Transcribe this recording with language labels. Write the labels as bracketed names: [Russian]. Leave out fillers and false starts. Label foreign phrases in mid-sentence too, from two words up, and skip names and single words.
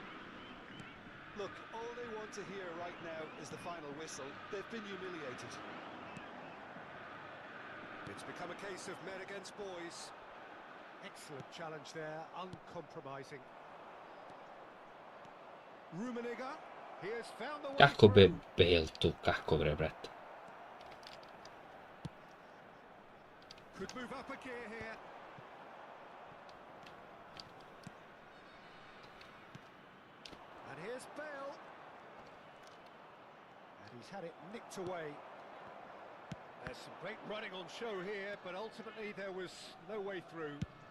[English] Look, all they want to hear right now is the final whistle. They've been humiliated. It's become a case of men against boys. Excellent challenge there, uncompromising. Rummenigge, he has found the way [Serbian] Kako be [English] through. [Serbian] Bale tu, kako bre, brate. [English] Could move up a gear here. And here's Bale. And he's had it nicked away. There's some great running on show here, but ultimately there was no way through.